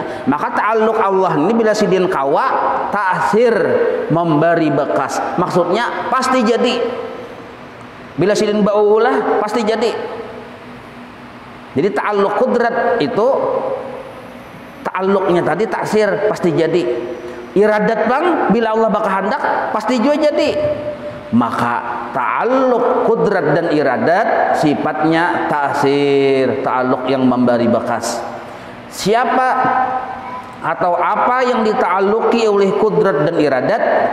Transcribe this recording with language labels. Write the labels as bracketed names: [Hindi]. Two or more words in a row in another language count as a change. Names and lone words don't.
[Banjar] Maka ta'aluk Allah ini bila sidin kawa, ta'sir, memberi bekas. [Indonesian] Maksudnya pasti jadi. [Banjar] Bila sidin baulah pasti jadi. [Indonesian] Jadi ta'aluk kudrat itu ta'aluknya tadi ta'sir pasti jadi. [Banjar] Iradat bang bila Allah bakal hendak pasti juga jadi. [Indonesian] Maka ta'aluk kudrat dan iradat sifatnya ta'sir, ta'aluk yang memberi bekas. Siapa atau apa yang dita'aluki oleh kudrat dan iradat?